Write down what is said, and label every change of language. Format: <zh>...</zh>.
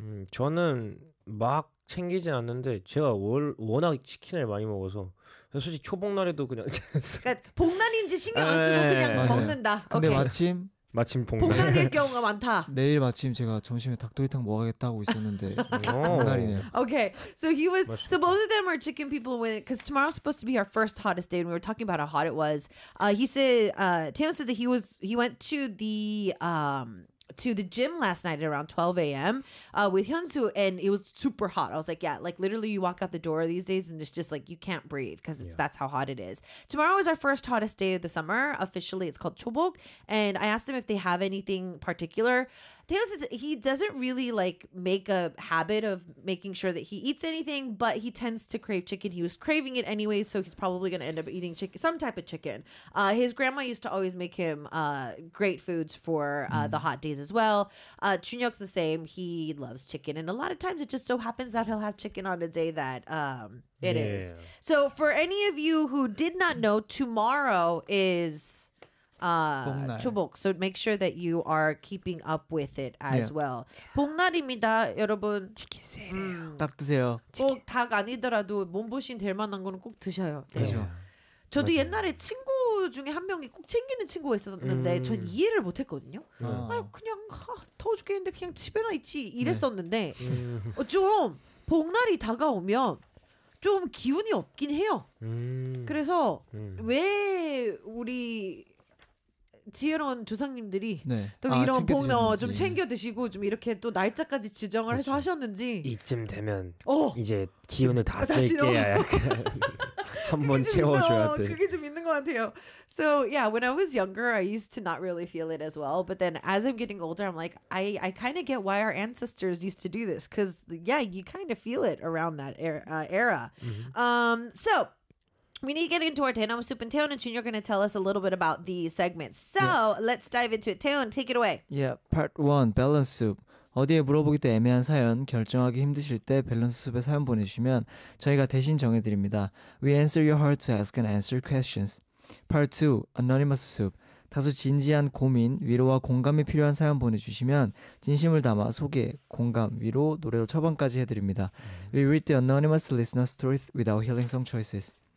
<ko>저는 막 챙기진 않는데 제가 워낙 치킨을 많이 먹어서 솔직히 초복날에도 그냥 그러니까 복날인지 신경 안 쓰고 그냥 맞아요. 먹는다. 근데 오케이. 마침 복날일 경우가 많다. 내일 마침 제가 점심에 닭도리탕 먹어야겠다고 있었는데 복날이네요.</ko> <en>Okay, so he was. So both of them are chicken people. When because tomorrow's supposed to be our first hottest day, and we were talking about how hot it was. He said, Taeyeon said that he was. He went to the to the gym last night at around 12 a.m. With Hyunsoo, and it was super hot. I was like, yeah, like literally you walk out the door these days and it's just like you can't breathe because it's that's how hot it is. Tomorrow is our first hottest day of the summer. Officially, it's called Chobok. And I asked him if they have anything particular. He doesn't really like make a habit of making sure that he eats anything, but he tends to crave chicken. He was craving it anyway, so he's probably going to end up eating chicken, some type of chicken. His grandma used to always make him great foods for the hot days as well. Chunhyuk's the same. He loves chicken, and a lot of times it just so happens that he'll have chicken on a day that it is. So for any of you who did not know, tomorrow is... Chobok. So make sure that you are keeping up with it as well.</en> <ko>복날입니다, 여러분. 치킨 세일이에요. 딱 드세요. 꼭 닭 아니더라도 몸보신 될 만한 거는 꼭 드셔요. 그렇죠. 저도 맞아요. 옛날에 친구 중에 한 명이 꼭 챙기는 친구가 있었는데 전 이해를 못했거든요. 아유, 그냥 더워 죽겠는데 그냥 집에나 있지 이랬었는데 좀 복날이 다가오면 좀 기운이 없긴 해요. 그래서 왜 우리 지혜로운 조상님들이 또 이런 복날 좀 챙겨 드시고 좀 이렇게 또 날짜까지 지정을 그치. 해서 하셨는지 이쯤 되면 이제 기운을 다 쓸게야 한번 채워줘야 돼. 그게 좀 있는 것 같아요.</ko> <en>So yeah, when I was younger, I used to not really feel it as well. But then as I'm getting older, I'm like, I kind of get why our ancestors used to do this. Because yeah, you kind of feel it around that era. Mm-hmm. So. We need to get into our Taenamu soup, and Taeyeon and Junior are going to tell us a little bit about the segment. So, let's dive into it. Taeyeon, take it away. Yeah, part one, balance soup.</en> <ko>어디에 물어보기도 애매한 사연, 결정하기 힘드실 때 밸런스 수업에 사연 보내주시면 저희가 대신 정해드립니다.</ko> <en>We answer your heart to ask and answer questions. Part two, anonymous soup.</en> <ko>다소 진지한 고민, 위로와 공감이 필요한 사연 보내주시면 진심을 담아 소개, 공감, 위로, 노래로 처방까지 해드립니다.</ko> <en>We read the anonymous listener stories with our healing song choices.</en>